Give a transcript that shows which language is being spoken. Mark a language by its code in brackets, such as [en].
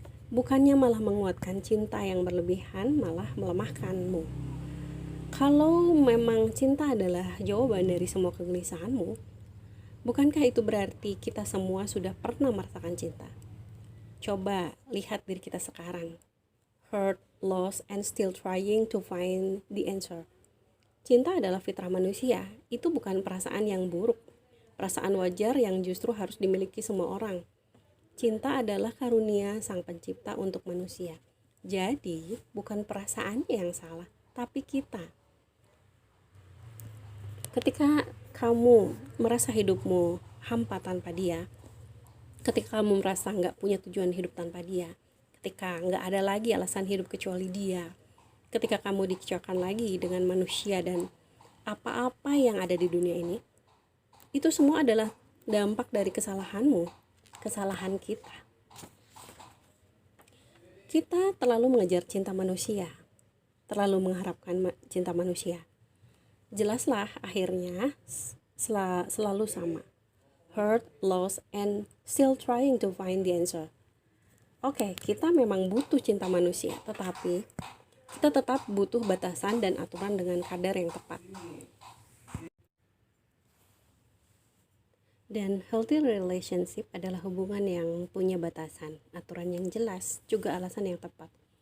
[id] Bukannya malah menguatkan cinta yang berlebihan, malah melemahkanmu. Kalau memang cinta adalah jawaban dari semua kegelisahanmu, bukankah itu berarti kita semua sudah pernah merasakan cinta? Coba lihat diri kita sekarang. [en] Hurt, lost, and still trying to find the answer. [id] Cinta adalah fitrah manusia. Itu bukan perasaan yang buruk. Perasaan wajar yang justru harus dimiliki semua orang. Cinta adalah karunia Sang Pencipta untuk manusia. Jadi, bukan perasaannya yang salah, tapi kita. Ketika kamu merasa hidupmu hampa tanpa dia, Ketika kamu merasa nggak punya tujuan hidup tanpa dia, ketika nggak ada lagi alasan hidup kecuali dia, ketika kamu dikecewakan lagi dengan manusia dan apa-apa yang ada di dunia ini, itu semua adalah dampak dari kesalahanmu, kesalahan kita. Kita terlalu mengejar cinta manusia, terlalu mengharapkan cinta manusia. Jelaslah akhirnya selalu sama. [en] Hurt, lost, and still trying to find the answer. [id] Oke, kita memang butuh cinta manusia, tetapi kita tetap butuh batasan dan aturan dengan kadar yang tepat. Dan healthy relationship adalah hubungan yang punya batasan, aturan yang jelas, juga alasan yang tepat.